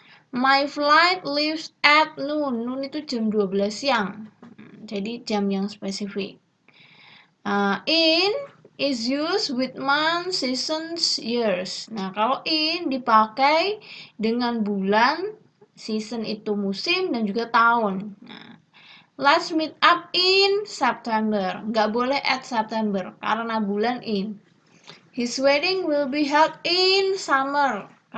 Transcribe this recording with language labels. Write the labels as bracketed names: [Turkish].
[English] My flight leaves at noon. [Indonesian] Noon itu jam 12 siang. Jadi jam yang spesifik. [English] In is used with months, seasons, years. [Indonesian] Nah, kalau in dipakai dengan bulan, season itu musim, dan juga tahun. [English] Nah, let's meet up in September. [Indonesian] Nggak boleh at September, karena bulan in. [English] His wedding will be held in summer.